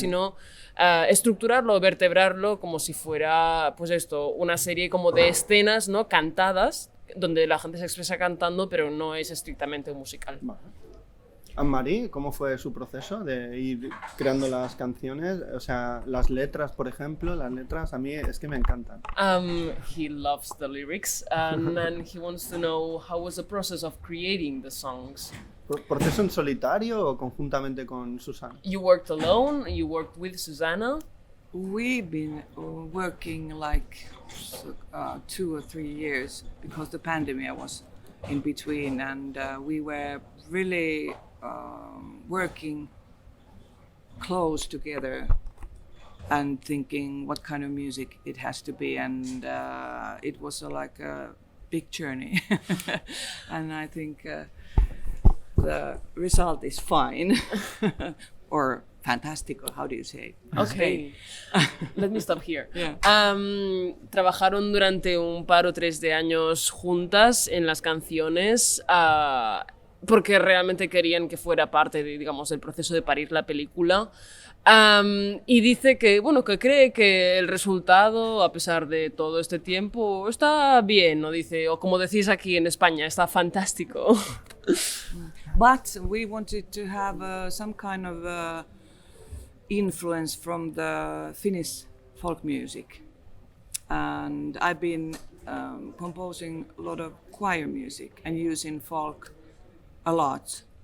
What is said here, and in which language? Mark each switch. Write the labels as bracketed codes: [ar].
[es] sino estructurarlo, vertebrarlo como si fuera, pues esto, una serie como de escenas, ¿no? Cantadas, donde la gente se expresa cantando, pero no es estrictamente un musical. Vale. Anne-Marie, ¿cómo fue su proceso de ir creando las canciones? O sea, las letras, por ejemplo, las letras a mí es que me encantan. [en] He loves the lyrics and he wants to know how was the process of creating the songs. [es] ¿Proceso en solitario o conjuntamente con Susana? [en] You worked alone, you worked with Susanna. We've been working like 2 or 3 years because the pandemic was in between, and we were really working close together and thinking what kind of music it has to be, and it was like a big journey. And I think the result is fine or fantastic, or how do you say it? Okay. Let me stop here. Yeah. [es] Trabajaron durante un par o 3 de años juntas en las canciones porque realmente querían que fuera parte de, digamos, del proceso de parir la película. Y dice que, bueno, que cree que el resultado, a pesar de todo este tiempo, está bien, ¿no? Dice, o como decís aquí en España, está fantástico. [en] But we wanted to have some kind of influence from the Finnish folk music. And I've been composing a lot of choir music and using folk a lot.